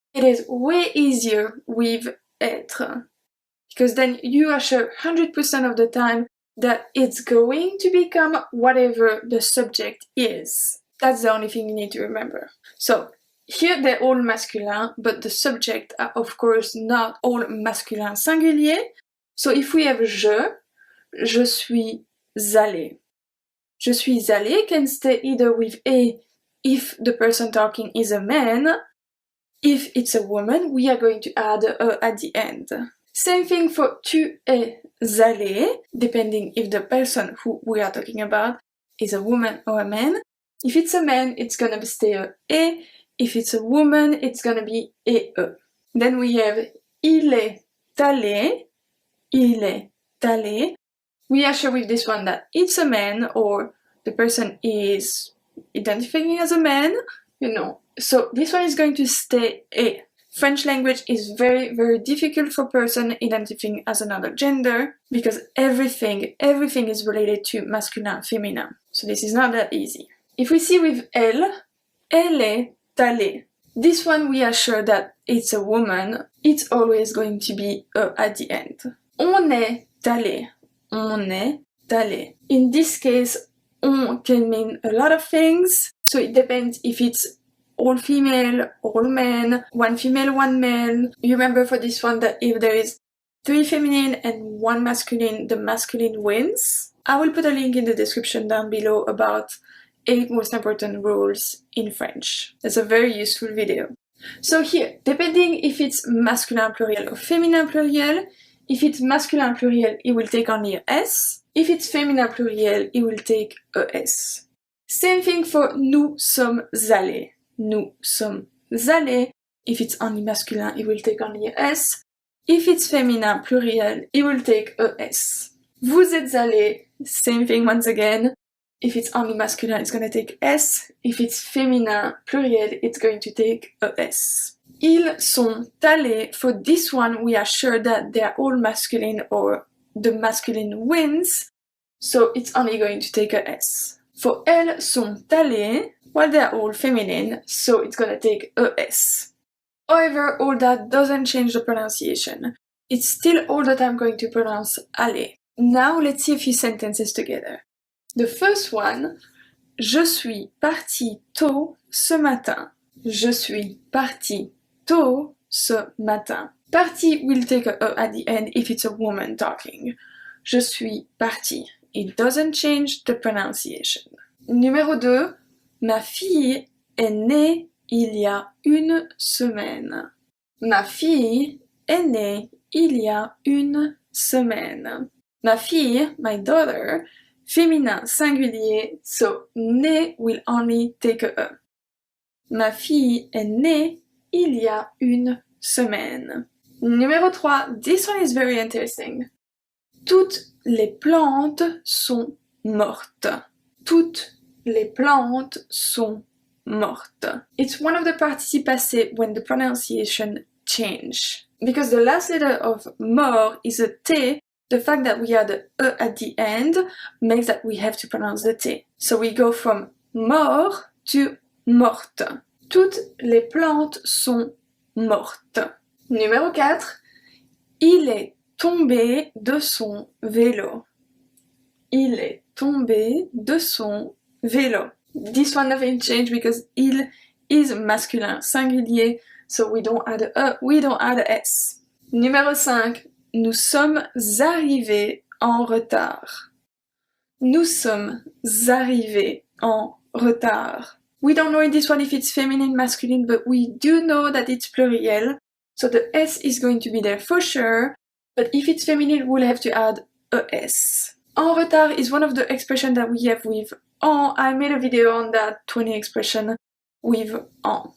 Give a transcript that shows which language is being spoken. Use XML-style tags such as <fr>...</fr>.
<en>It is way easier with être, because then you are sure 100% of the time that it's going to become whatever the subject is. That's the only thing you need to remember. So here they're all masculin, but the subject are of course not all masculin singulier. So if we have</en> <fr>je suis allé. Je suis allé</fr> <en>can stay either with a if the person talking is a man. If it's a woman, we are going to add a at the end. Same thing for</en> <fr>tu es allé,</fr> <en>depending if the person who we are talking about is a woman or a man. If it's a man, it's gonna stay a e. If it's a woman, it's gonna be e. Then we have</en> <fr>il est allé, il est allé.</fr> <en>We are sure with this one that it's a man or the person is identifying as a man, you know. So this one is going to stay a. French language is very, very difficult for person identifying as another gender because everything is related to masculin, féminin. So this is not that easy. If we see with</en> <fr>elle est allée.</fr> <en>This one we are sure that it's a woman. It's always going to be a at the end.</en> <fr>On est allé. On est allé.</fr> <en>In this case, on can mean a lot of things. So it depends if it's all female, all men, one female, one male. You remember for this one that if there is 3 feminine and 1 masculine, the masculine wins. I will put a link in the description down below about 8 most important rules in French. That's a very useful video. So here, depending if it's masculin pluriel or féminin pluriel, if it's masculin pluriel, it will take only a S. If it's féminin pluriel, it will take a S. Same thing for</en> <fr>nous sommes allés. Nous sommes allés.</fr> <en>If it's only masculin, it will take only a S. If it's féminin pluriel, it will take a S.</en> <fr>Vous êtes allés.</fr> <en>Same thing once again. If it's only masculine, it's going to take S. If it's féminin pluriel, it's going to take a S.</en> <fr>Ils sont allés.</fr> <en>For this one, we are sure that they are all masculine or the masculine wins. So it's only going to take a S. For</en> <fr>elles sont allées,</fr> <en>well, they are all feminine, so it's going to take a S. However, all that doesn't change the pronunciation. It's still all the time going to pronounce aller. Now let's see a few sentences together. The first one,</en> <fr>je suis parti tôt ce matin. Je suis parti tôt ce matin.</fr> <en>Parti will take a E at the end if it's a woman talking. Je suis parti. It doesn't change the pronunciation.</en> <fr>Numéro 2, ma fille est née il y a une semaine. Ma fille est née il y a une semaine. Ma fille,</fr> <en>my daughter, féminin singulier, so née will only take a E.</en> <fr>Ma fille est née il y a une semaine. Numéro 3,</fr> <en>this one is very interesting.</en> <fr>Toutes les plantes sont mortes. Toutes les plantes sont mortes.</fr> <en>It's one of the participe passé when the pronunciation change. Because the last letter of mort is a T, the fact that we add a E at the end makes that we have to pronounce the T. So we go from mort to morte.</en> <fr>Toutes les plantes sont mortes. Numéro 4. Il est tombé de son vélo. Il est tombé de son vélo.</fr> <en>This one nothing changed because il is masculin, singulier, so we don't add a E, we don't add a S.</en> <fr>Numéro 5. Nous sommes arrivés en retard. Nous sommes arrivés en retard.</fr> <en>We don't know in this one if it's feminine, masculine, but we do know that it's pluriel. So the S is going to be there for sure. But if it's feminine, we'll have to add a S. En retard is one of the expressions that we have with en. I made a video on that 20 expression with en.</en>